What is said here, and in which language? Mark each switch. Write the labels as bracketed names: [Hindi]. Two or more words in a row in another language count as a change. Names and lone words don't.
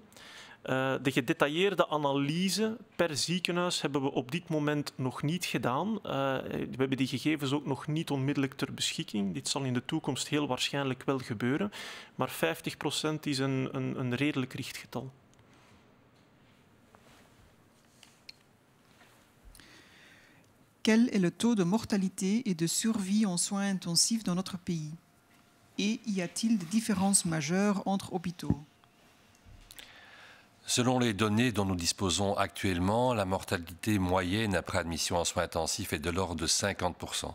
[Dutch] De gedetailleerde analyse per ziekenhuis hebben we op dit moment nog niet gedaan. We hebben die gegevens ook nog niet onmiddellijk ter beschikking. Dit zal in de toekomst heel waarschijnlijk wel gebeuren. Maar 50% is een redelijk richtgetal. [French] Quel est le taux de mortalité et de survie en soins intensifs dans notre pays? Et y a-t-il des différences majeures entre hôpitaux? Selon les données dont nous disposons actuellement, la mortalité moyenne après admission en soins intensifs est de l'ordre de 50%.